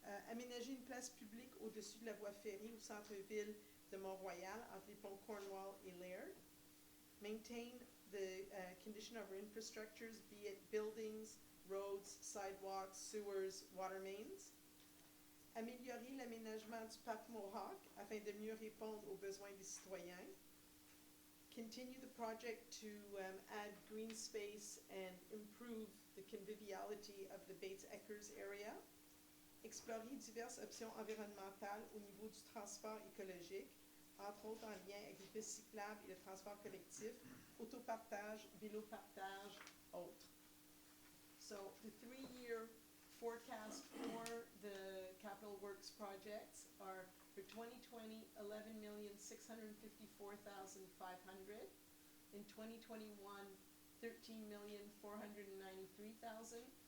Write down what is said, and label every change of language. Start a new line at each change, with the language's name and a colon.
French: Aménager une place publique au-dessus de la voie ferrée au centre-ville de Mont-Royal, entre les ponts Cornwall et Laird.
English: Maintain the condition of our infrastructures, be it buildings, roads, sidewalks, sewers, water mains.
French: Améliorer l'aménagement du parc Mohawk afin de mieux répondre aux besoins des citoyens.
English: Continue the project to add green space and improve the conviviality of the Bates-Eckers area.
French: Explorer diverses options environnementales au niveau du transport écologique, entre autres en lien avec les pistes cyclables et le transport collectif, autopartage, vélo-partage, autres.
English: So the 3-year forecast for the capital works projects are for 2020, 11,654,500. In 2021, 13,493,000.